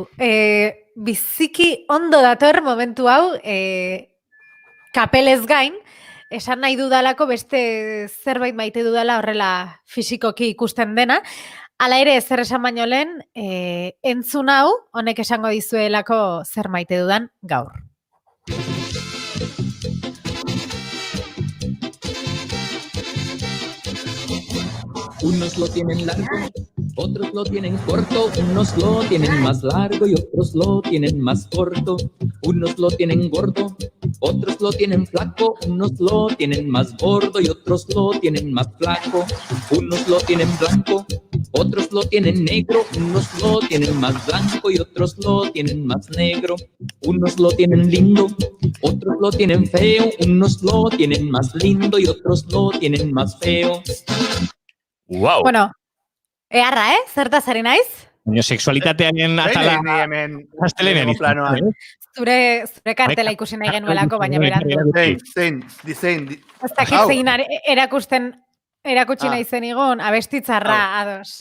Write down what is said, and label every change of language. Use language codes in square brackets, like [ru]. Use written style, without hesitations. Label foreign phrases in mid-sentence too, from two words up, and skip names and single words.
[eu] Biziki ondo dator momentu hau, kapelez gain, esan nahi dudalako beste zerbait maite dudala horrela fisikoki ikusten dena. Hala ere, zer esan baino lehen, entzun hau, honek esango dizuelako zer maite dudan gaur. [es] Unos lo tienen largo, otros lo tienen corto, unos lo tienen más largo y otros lo tienen más corto. Unos lo tienen gordo, otros lo tienen flaco, unos lo tienen más gordo y otros lo tienen más flaco. Unos lo tienen blanco, otros lo tienen negro, unos lo tienen más blanco y otros lo tienen más negro. Unos lo tienen lindo, otros lo tienen feo, unos lo tienen más lindo y otros lo tienen más feo. Wow. [eu] Bueno, eharra, Zertaz ari naiz? Baina sexualitatearen atala astelenean izan. Zure kartela ikusi nahi genuelako, baina berandu. Zein. Ez dakit zein erakutsi nahi zen igun, abestitzarra, ados.